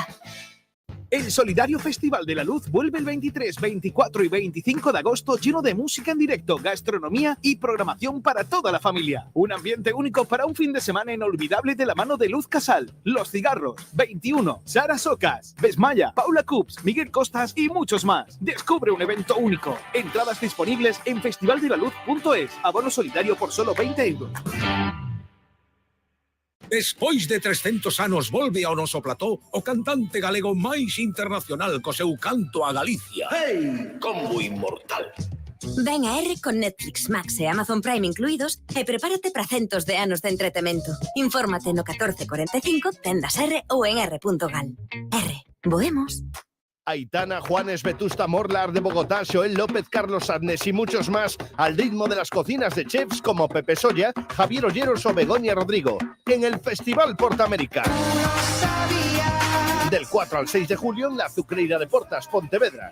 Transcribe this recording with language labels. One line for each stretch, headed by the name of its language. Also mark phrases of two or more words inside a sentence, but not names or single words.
Spanish: El Solidario Festival de la Luz vuelve el 23, 24 y 25 de agosto lleno de música en directo, gastronomía y programación para toda la familia. Un ambiente único para un fin de semana inolvidable de la mano de Luz Casal, Los Cigarros, 21, Sara Socas, Besmaya, Paula Cups, Miguel Costas y muchos más. Descubre un evento único. Entradas disponibles en festivaldelaluz.es. Abono solidario por solo 20 €.
Galician: Despois de 300 anos volve ao noso plató o cantante galego máis internacional co seu canto a Galicia. ¡Hey! Combo inmortal. Ven a R con Netflix, Max e Amazon Prime incluídos e prepárate para centos de anos de entretemento. Infórmate no 1445, tendas R ou en r.gal. R. Boemos.
Spanish: Aitana, Juanes, Vetusta Morlar de Bogotá, Joel López, Carlos Adnes y muchos más al ritmo de las cocinas de chefs como Pepe Soya, Javier Olleros o Begoña Rodrigo en el Festival Portamérica. Del 4 al 6 de julio en la Azucreira de Portas, Pontevedra.